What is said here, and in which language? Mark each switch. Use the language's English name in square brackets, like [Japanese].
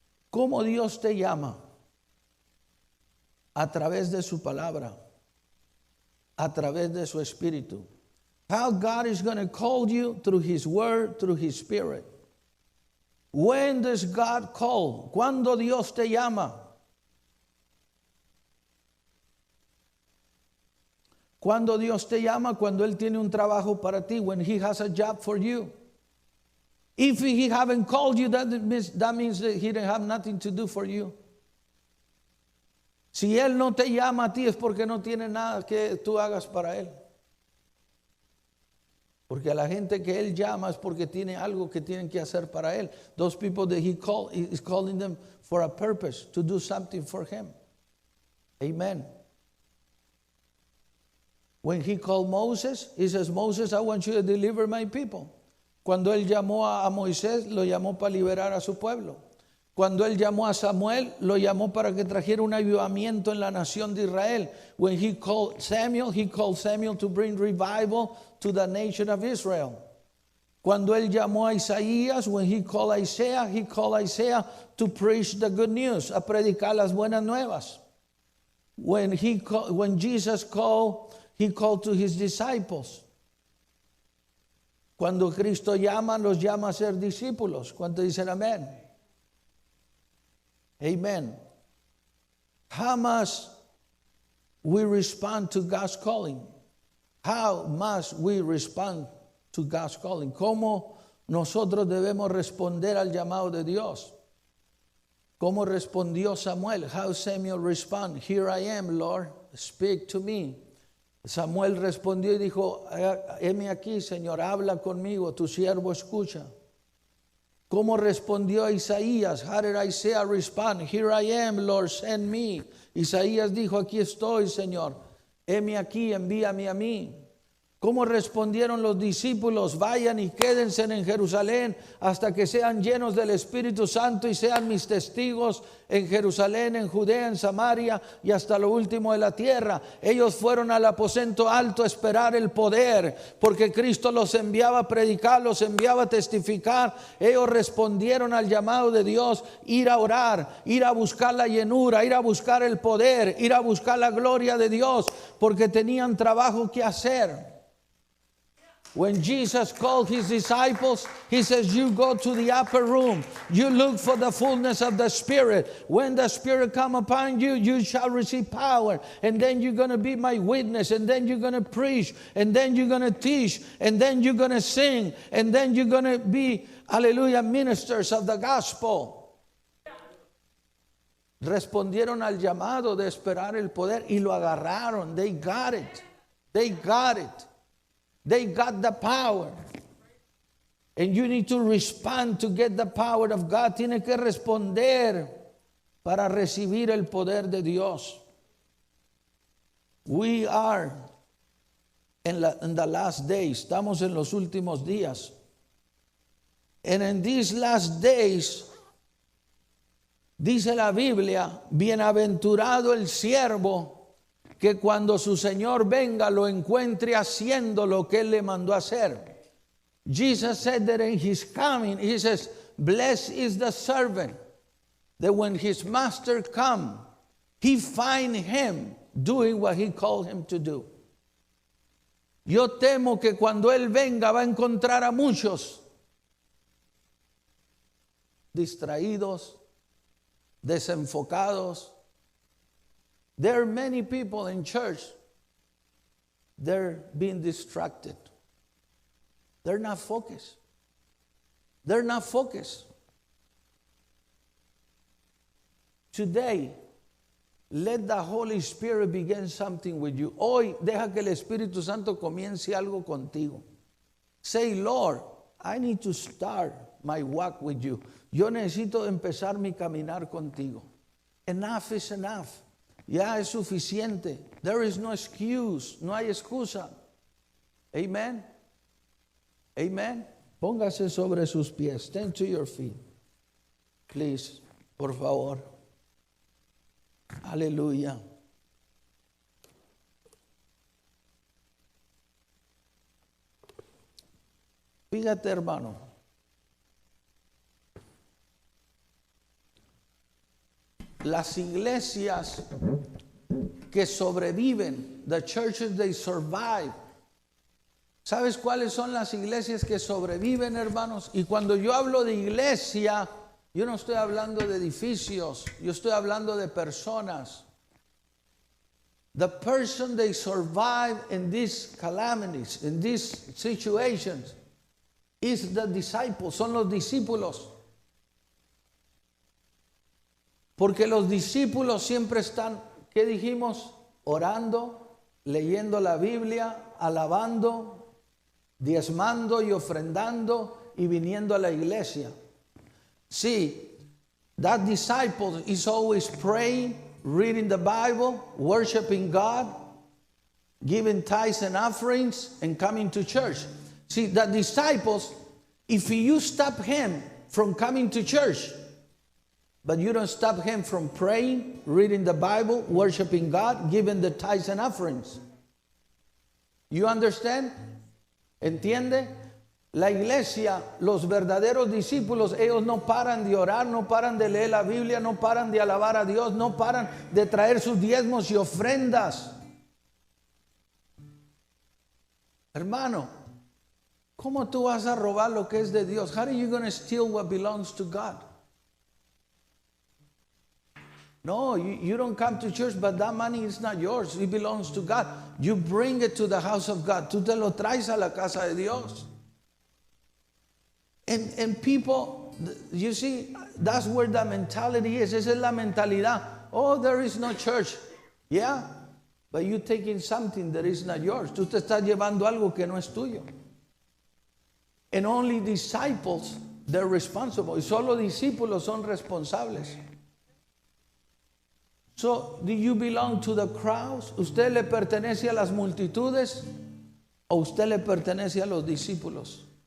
[Spanish] ¿Cómo Dios te llama? A través de su palabra, a través de su espíritu. [English] How God is going to call you through his word, through his spirit. When does God call? [Spanish] ¿Cuándo Dios te llama? Cuando Dios te llama, cuando Él tiene un trabajo para ti, [English] when He has a job for you. If He haven't called you, that means that He didn't have nothing to do for you. [Spanish] Si Él no te llama a ti es porque no tiene nada que tú hagas para Él. Porque a la gente que Él llama es porque tiene algo que tienen que hacer para Él. [English] Those people that He is calling them for a purpose, to do something for Him. Amen. When he called Moses, he says, Moses, I want you to deliver my people. [Spanish] Cuando él llamó a Moisés, lo llamó para liberar a su pueblo. Cuando él llamó a Samuel, lo llamó para que trajera un avivamiento en la nación de Israel. [English] When he called Samuel to bring revival to the nation of Israel. [Spanish] Cuando él llamó a Isaías, [English] when he called Isaiah to preach the good news, [Spanish] a predicar las buenas nuevas. [English] When Jesus called, he called to his disciples. [Spanish] Cuando Cristo llama, los llama a ser discípulos. ¿Cuántos dicen amén? [English] Amen. How must we respond to God's calling? How must we respond to God's calling? [Spanish] ¿Cómo nosotros debemos responder al llamado de Dios? ¿Cómo respondió Samuel? [English] How Samuel responded? Here I am, Lord, speak to me. [Spanish] Samuel respondió y dijo, heme aquí, Señor, habla conmigo, tu siervo escucha. ¿Cómo respondió Isaías? [English] How did Isaiah respond? Here I am, Lord, send me. [Spanish] Isaías dijo, aquí estoy, Señor. Heme aquí, envíame a mí. ¿Cómo respondieron los discípulos? Vayan y quédense en Jerusalén hasta que sean llenos del Espíritu Santo y sean mis testigos en Jerusalén, en Judea, en Samaria y hasta lo último de la tierra. Ellos fueron al aposento alto a esperar el poder, porque Cristo los enviaba a predicar, los enviaba a testificar. Ellos respondieron al llamado de Dios, ir a orar, ir a buscar la llenura, ir a buscar el poder, ir a buscar la gloria de Dios, porque tenían trabajo que hacer. [English] When Jesus called his disciples, he says, you go to the upper room. You look for the fullness of the Spirit. When the Spirit come upon you, you shall receive power. And then you're going to be my witness. And then you're going to preach. And then you're going to teach. And then you're going to sing. And then you're going to be, hallelujah, ministers of the gospel. [Spanish] Respondieron al llamado de esperar el poder y lo agarraron. [English] They got it. They got it. They got the power. And you need to respond to get the power of God. [Spanish] Tiene que responder para recibir el poder de Dios. [English] We are in the last days. [Spanish] Estamos en los últimos días. [English] And in these last days, [Spanish] dice la Biblia, bienaventurado el siervo que cuando su Señor venga lo encuentre haciendo lo que Él le mandó a hacer. [English] Jesus said that in his coming, he says, blessed is the servant, that when his master come, he find him doing what he called him to do. [Spanish] Yo temo que cuando Él venga va a encontrar a muchos distraídos, desenfocados. [English] There are many people in church, they're being distracted. They're not focused. They're not focused. Today, let the Holy Spirit begin something with you. [Spanish] Hoy, deja que el Espíritu Santo comience algo contigo. [English] Say, Lord, I need to start my walk with you. [Spanish] Yo necesito empezar mi caminar contigo. [English] Enough is enough. [Spanish] Ya es suficiente. [English] There is no excuse. [Spanish] No hay excusa. [English] Amen. Amen. [Spanish] Póngase sobre sus pies. [English] Stand to your feet. Please, [Spanish] por favor. Aleluya. Fíjate, hermano. Las iglesias que sobreviven, [English] the churches they survive. [Spanish] ¿Sabes cuáles son las iglesias que sobreviven, hermanos? Y cuando yo hablo de iglesia, yo no estoy hablando de edificios, yo estoy hablando de personas. [English] The person they survive in these calamities, in these situations, is the disciples, [Spanish] son los discípulos. Porque los discípulos siempre están, ¿qué dijimos? Orando, leyendo la Biblia, alabando, diezmando y ofrendando y viniendo a la iglesia. [English] See, that disciple is always praying, reading the Bible, worshiping God, giving tithes and offerings, and coming to church. See, the disciples, if you stop him from coming to church, but you don't stop him from praying, reading the Bible, worshiping God, giving the tithes and offerings. You understand? [Spanish] ¿Entiende? La iglesia, los verdaderos discípulos, ellos no paran de orar, no paran de leer la Biblia, no paran de alabar a Dios, no paran de traer sus diezmos y ofrendas. Hermano, ¿cómo tú vas a robar lo que es de Dios? [English] How are you going to steal what belongs to God? No, you don't come to church, but that money is not yours. It belongs to God. You bring it to the house of God. [Spanish] Tú te lo traes a la casa de Dios. [English] And people, you see, that's where the mentality is. [Spanish] Esa es la mentalidad. [English] Oh, there is no church. Yeah, but you're taking something that is not yours. [Spanish] Tú te estás llevando algo que no es tuyo. [English] And only disciples They're responsible. [Spanish] Y solo discípulos son responsables. [English] So, do you belong to the crowds? [Spanish] ¿Usted le pertenece a las multitudes o usted le pertenece a los discípulos?